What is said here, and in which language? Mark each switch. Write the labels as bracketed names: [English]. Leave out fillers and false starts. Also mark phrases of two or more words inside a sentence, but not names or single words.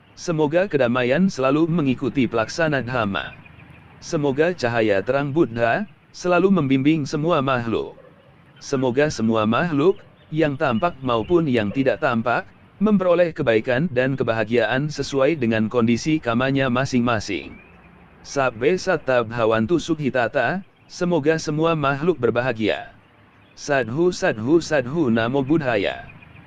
[Indonesian] Semoga kedamaian selalu mengikuti pelaksana Dhamma. Semoga cahaya terang Buddha selalu membimbing semua makhluk. Semoga semua makhluk, yang tampak maupun yang tidak tampak, memperoleh kebaikan dan kebahagiaan sesuai dengan kondisi kamanya masing-masing. [Pali] Sabbe satta bhavantu sukhitata, [Indonesian] semoga semua makhluk berbahagia. [Pali] Sadhu sadhu sadhu namo Buddhaya.